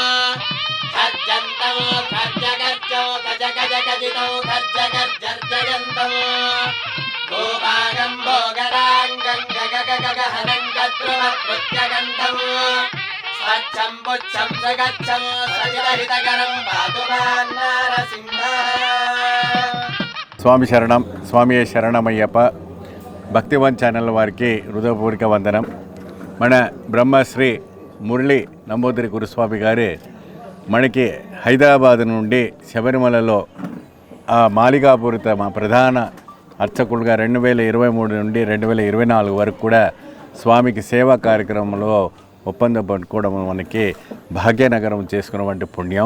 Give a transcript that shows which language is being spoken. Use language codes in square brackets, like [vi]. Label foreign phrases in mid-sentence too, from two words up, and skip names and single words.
[sa] खर्जन्तौ खर्जगर्जौ गजगजगजितौ खर्जगर्जर्जयन्तौ भूभागं भोगराङ्गं गगगगहनं गद्रुमकृत्यगन्धं स्वच्छं पुच्छं सगच्छं सजितहितकरं पातु मां नारसिंहः [te] స్వామి శరణం స్వామి శరణమయ్యప్ప భక్తివన్ ఛానల్ వారికి హృదయపూర్వక వందనం. మన బ్రహ్మశ్రీ మురళి నంబూదిరి గురుస్వామి గారి మనకి హైదరాబాద్ నుండి శబరిమలలో మాలికాపురిత మా ప్రధాన అర్చకులుగా 2023 నుండి 2024 వరకు కూడా స్వామికి సేవా కార్యక్రమంలో ఒప్పందం పట్టుకోవడం మనకి భాగ్యనగరం చేసుకున్నటువంటి పుణ్యం.